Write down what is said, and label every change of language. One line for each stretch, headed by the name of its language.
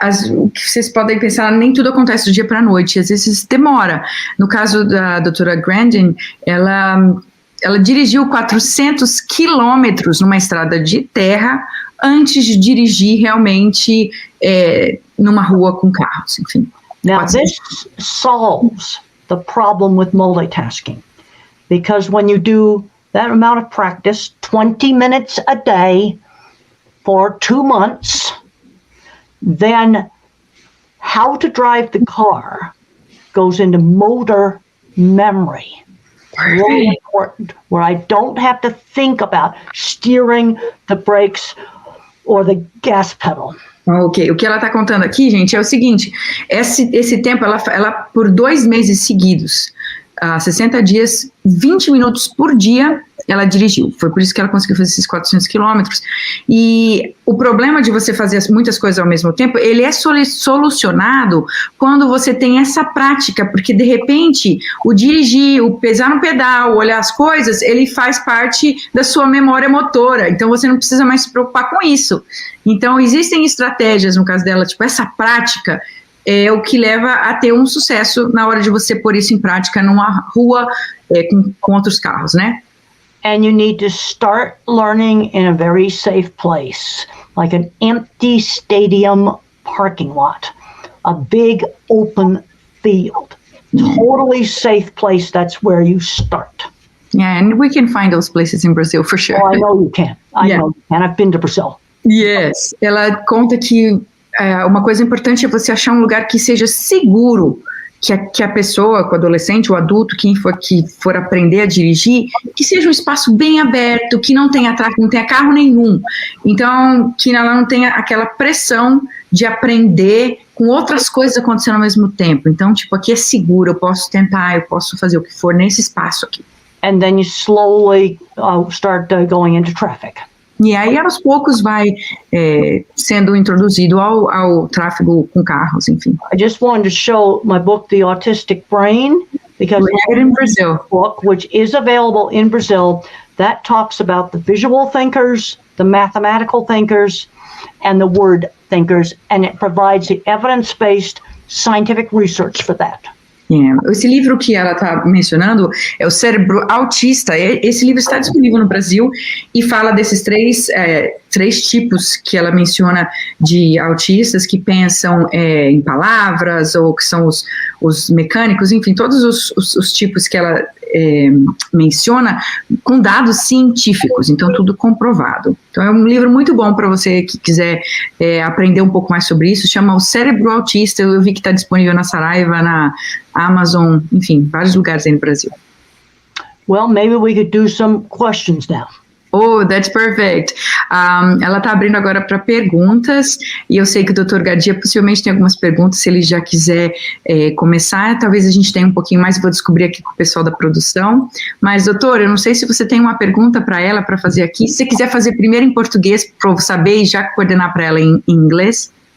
Portuguese: O que vocês podem pensar, nem tudo acontece do dia para a noite, às vezes demora. No caso da doutora Grandin, ela dirigiu 400 quilômetros numa estrada de terra antes de dirigir realmente numa rua com carros, enfim.
English: Now this solves the problem with multitasking, because when you do that amount of practice, 20 minutes a day for 2 months, then how to drive the car goes into motor memory. Really important, where I don't have to think about steering the brakes or the gas pedal.
Portuguese: Ok, o que ela está contando aqui, gente, é o seguinte, esse tempo, ela por 2 meses seguidos, 60 dias, 20 minutos por dia, ela dirigiu. Foi por isso que ela conseguiu fazer esses 400 quilômetros. E o problema de você fazer muitas coisas ao mesmo tempo, ele é solucionado quando você tem essa prática, porque de repente o dirigir, o pesar no pedal, o olhar as coisas, ele faz parte da sua memória motora. Então você não precisa mais se preocupar com isso. Então existem estratégias, no caso dela, tipo essa prática, é o que leva a ter um sucesso na hora de você pôr isso em prática numa rua com outros carros, né?
English: And you need to start learning in a very safe place, like an empty stadium parking lot, a big open field, totally safe place. That's where you start. Yeah, and we can find those places in Brazil for sure. Oh, I know you can. I know you can. I've been to Brazil. Yes.
Portuguese: Ela conta que uma coisa importante é você achar um lugar que seja seguro, que a pessoa, o adolescente, o adulto, quem for que for aprender a dirigir, que seja um espaço bem aberto, que não tenha tráfego, não tenha carro nenhum. Então, que ela não tenha aquela pressão de aprender com outras coisas acontecendo ao mesmo tempo. Então, tipo, aqui é seguro, eu posso tentar, eu posso fazer o que for nesse espaço aqui.
English: And then you slowly start going into traffic.
Portuguese: E aí, aos poucos, vai sendo introduzido ao tráfego com carros, enfim.
English: I just wanted to show my book, The Autistic Brain, because it's in Brazil. Book, which is available in Brazil, that talks about the visual thinkers, the mathematical thinkers, and the word thinkers, and it provides the evidence-based scientific research for that.
Portuguese: Esse livro que ela está mencionando é o Cérebro Autista. Esse livro está disponível no Brasil e fala desses três tipos que ela menciona de autistas que pensam em palavras ou que são os mecânicos, enfim, todos os tipos que ela menciona com dados científicos, então tudo comprovado. Então é um livro muito bom para você que quiser aprender um pouco mais sobre isso, chama O Cérebro Autista. Eu vi que está disponível na Saraiva, na Amazon, enfim, vários lugares aí no Brasil.
English: Well, maybe we could do some questions now. Oh, that's perfect.
Portuguese: Ela está abrindo agora para perguntas, e eu sei que o Dr. Gadia possivelmente tem algumas perguntas, se ele já quiser começar, talvez a gente tenha um pouquinho mais, vou descobrir aqui com o pessoal da produção. Mas, doutor, eu não sei se você tem uma pergunta para ela para fazer aqui. Se você quiser fazer primeiro em português, para eu saber e já coordenar para ela em inglês.